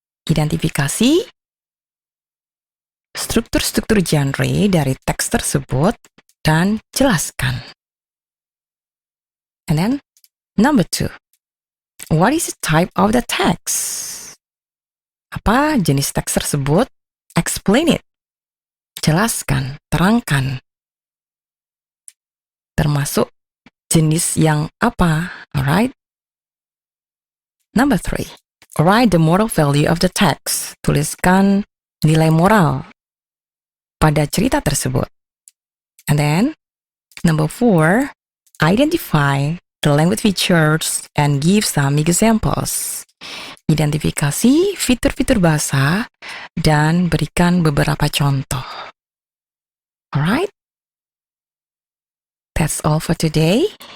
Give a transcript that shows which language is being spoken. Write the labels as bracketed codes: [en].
[id] Identifikasi struktur-struktur genre dari teks tersebut dan jelaskan. [en] And then, number 2. What is the type of the text? [id] Apa jenis teks tersebut? [en] Explain it. [id] Jelaskan, terangkan. Termasuk jenis yang apa? [en] Alright? Number 3. Write the moral value of the text. [id] Tuliskan nilai moral pada cerita tersebut. [en] And then, number 4, identify the language features and give some examples. [id] Identifikasi fitur-fitur bahasa dan berikan beberapa contoh. [en] Alright? That's all for today.